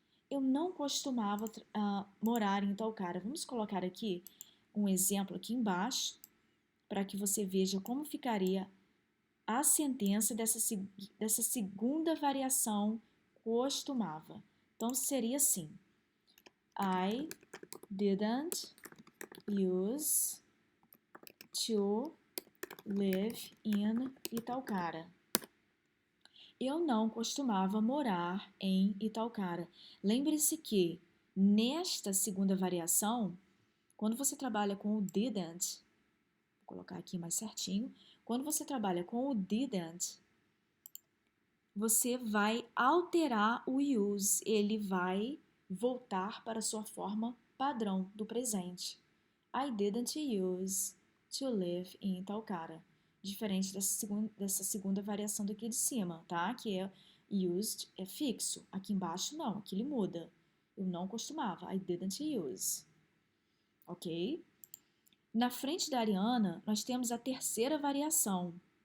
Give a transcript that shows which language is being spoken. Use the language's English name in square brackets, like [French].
[Portuguese] Eu não costumava morar em tal cara. Vamos colocar aqui um exemplo aqui embaixo para que você veja como ficaria a sentença dessa segunda variação costumava. Então, seria assim. [English] I didn't use to live in Itaocara. [Portuguese] Eu não costumava morar em Itaocara. Lembre-se que, nesta segunda variação, quando você trabalha com o didn't, vou colocar aqui mais certinho, quando você trabalha com o didn't, você vai alterar o use, ele vai voltar para a sua forma padrão do presente. [English] I didn't use to live in tal cara. [Portuguese] Diferente dessa segunda variação daqui de cima, tá? Que é used é fixo. Aqui embaixo não, aqui ele muda. Eu não costumava. [English] I didn't use. [Portuguese] Ok? Na frente da Ariana, nós temos a terceira variação.